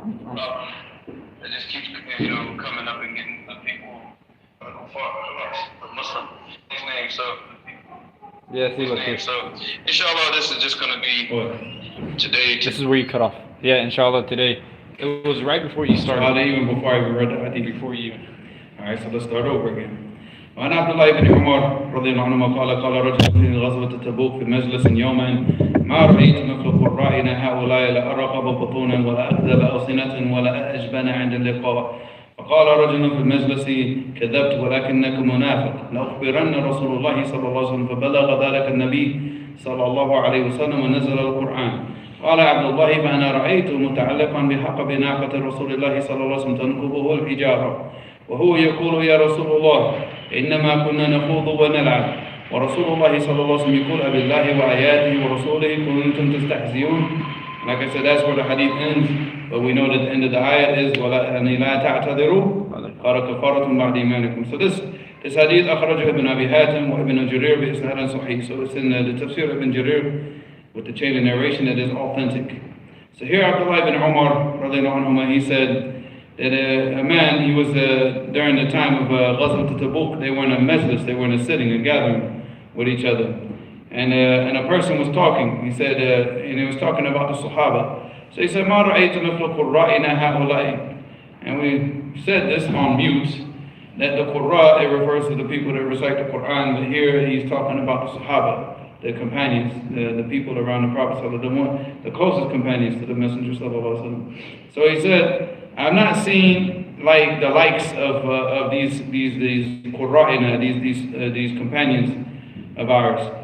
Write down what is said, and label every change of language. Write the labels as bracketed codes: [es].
[en] It just keeps, coming up and getting the people the Muslim name. So Yeah, see, look here. So inshallah, this is just gonna be today. This is where you cut off. Yeah, inshallah today. It was right before you started. Even before I even read that, I think Before you even. Alright, so let's start over again. [ar] وعن عبد الله بن عمر رضي الله عنهما قال رجل في غزوة تبوك في مجلس يوما ما رأيت مثل قرائنا هؤلاء لا أرقب بطونا ولا أكذب ألسنة ولا أجبن عند اللقاء فقال رجل في المجلس كذبت ولكنك منافق لأخبرن رسول الله صلى الله عليه وسلم فبلغ ذلك النبي صلى الله عليه وسلم ونزل القرآن قال عبد الله فأنا رأيته متعلقا بحقب ناقة رسول الله صلى الله عليه وسلم تنكبه الحجارة وهو يقول يا رسول الله إنما كنا نخوض ونلعب ورسول الله صلى الله عليه وسلم يقول أبالله وآياته ورسوله كنتم تستهزئون. [en] Like I said, that's where the hadith ends, but we know that the end of the ayat is [ar] وَلَا تَعْتَذِرُوا قَالَ كَفَارَةٌ بَعْدِ إِيمَانِكُم. [en] So this hadith [ar] أخرجه ابن أبي حاتم وابن جرير بإسناد صحيح. [en] So it's in the tafsir of Ibn Jarir with the chain of narration that is authentic. So here Abdullah ibn Umar radiallahu anhu, he said that a man, he was during the time of Ghazwat Tabuk, they were in a majlis, they were in a sitting, a gathering with each other. And a person was talking, he said, and he was talking about the Sahaba. So he said, [ar] مَا رَأَيْتُ مِثْلَ قُرَّائِنَا هَؤُلَاءِ. [en] And we said this on mute, that the Qurra, it refers to the people that recite the Quran, but here he's talking about the Sahaba, the companions, the people around the Prophet ﷺ, the closest companions to the Messenger ﷺ. So he said, I've not seen like the likes of these Qurra'ina, these companions of ours.